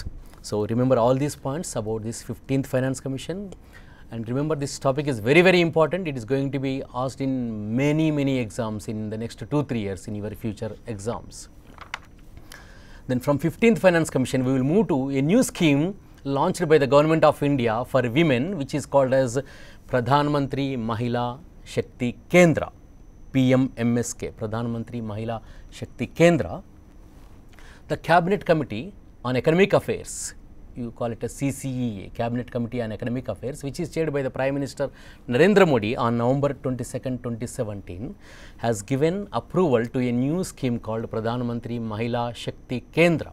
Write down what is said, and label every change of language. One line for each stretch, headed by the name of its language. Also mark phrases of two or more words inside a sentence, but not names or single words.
English: So, remember all these points about this 15th Finance Commission, and remember this topic is very, very important. It is going to be asked in many exams in the next 2-3 years in your future exams. Then from 15th Finance Commission, we will move to a new scheme launched by the Government of India for women, which is called as Pradhan Mantri Mahila Shakti Kendra, PMMSK, Pradhan Mantri Mahila Shakti Kendra. The Cabinet Committee on Economic Affairs, you call it a CCEA, Cabinet Committee on Economic Affairs, which is chaired by the Prime Minister Narendra Modi on November 22nd, 2017, has given approval to a new scheme called Pradhan Mantri Mahila Shakti Kendra.